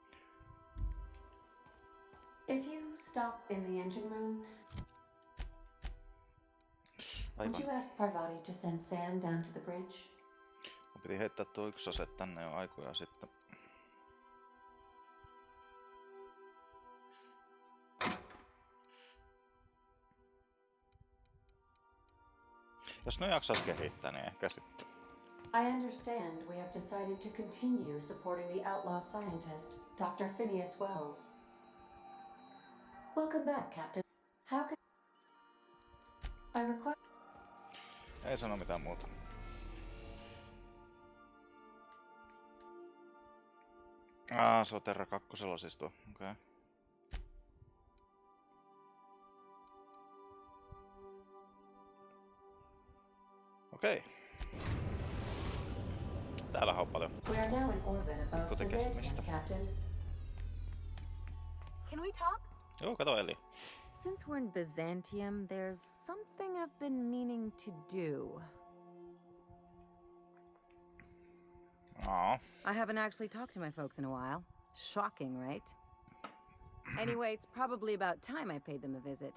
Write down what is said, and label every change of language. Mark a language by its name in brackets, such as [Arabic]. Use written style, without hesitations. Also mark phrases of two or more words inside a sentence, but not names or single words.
[English] If you stop in the engine room, would you ask Parvati to send Sam down to the bridge? [Finnish] Mun piti heittää tuo yksi ase tänne jo aikoja sitten. Jos ne jaksais kehittää, niin ehkä sitten. [English] I understand we have decided to continue supporting the outlaw scientist, Dr. Phineas Wells. Welcome back, Captain. How can I require... [Finnish] Ei sano mitään muuta. Se on Terra 2 siis tuo. Okei. Okei. Täällä on paljon. [English] We are now in orbit above [Finnish] Kuten [English] Byzantium, [Finnish] kestämistä. [English] Captain. Can we talk? [Finnish] Joo, kato Eli. [English] Since we're in Byzantium, there's something I've been meaning to do. Aw. I haven't actually talked to my folks in a while. Shocking, right? Anyway, it's probably about time I paid them a visit.